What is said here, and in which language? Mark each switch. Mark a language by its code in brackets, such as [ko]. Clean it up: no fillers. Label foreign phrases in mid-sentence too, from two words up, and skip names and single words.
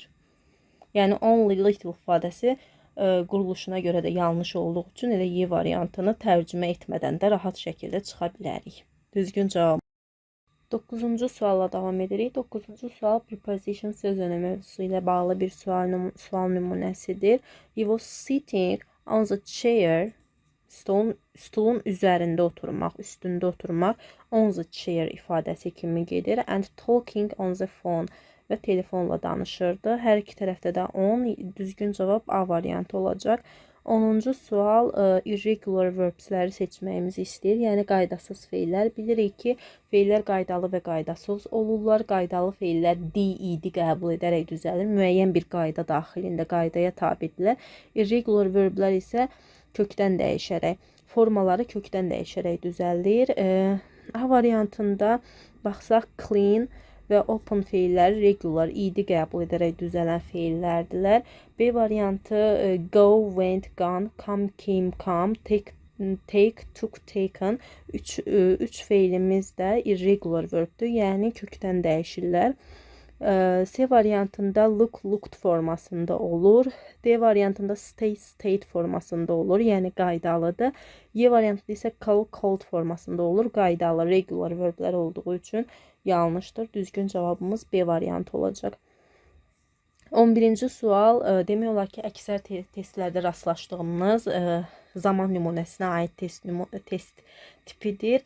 [az] Yəni [en] only little [az] ifadəsi quruluşuna görə də yanlış olduğu üçün elə Y variantını tərcümə etmədən də rahat şəkildə çıxa bilərik. Düzgün cavab. 9-cu sualla davam edirik. 9-cu sual preposition söz önəmi mövzusu ilə bağlı bir sual nümunəsidir. [en] He was sitting on the chair. [az] Stulun üzərində oturmaq, üstündə oturmaq. [en] On the chair [az] ifadəsi kimi gedir. [en] And talking on the phone. [az] Və telefonla danışırdı. Hər iki tərəfdə də on. Düzgün cavab A variantı olacaq. 10-cu sual [en] irregular verbsləri [az] seçməyimizi istəyir. Yəni qaydasız feillər. Bilirik ki, feillər qaydalı və qaydasız olurlar. Qaydalı feillər D-id qəbul edərək düzəlir. Müəyyən bir qayda daxilində qaydaya tabidirlər. [en] Irregular verblər [az] isə kökdən dəyişərək, formaları kökdən dəyişərək düzəlir. A variantında baxsaq clean və open feilləri regular, id qəbul edərək düzələn feillərdirlər. B variantı [en] go, went, gone, come, came, come, take, took, taken. [az] Üç feilimiz də [en] irregular verbdür, [az] yəni kökdən dəyişirlər. C variantında [en] look, looked [az] formasında olur. D variantında [en] stay, stayed [az] formasında olur, yəni qaydalıdır. Y variantında isə [en] call, called [az] formasında olur, qaydalı, [en] regular verblər [az] olduğu üçün yanlışdır. Düzgün cavabımız B variantı olacaq. 11-ci sual, demək olar ki, əksər testlərdə rastlaşdığımız zaman nümunəsinə aid test tipidir.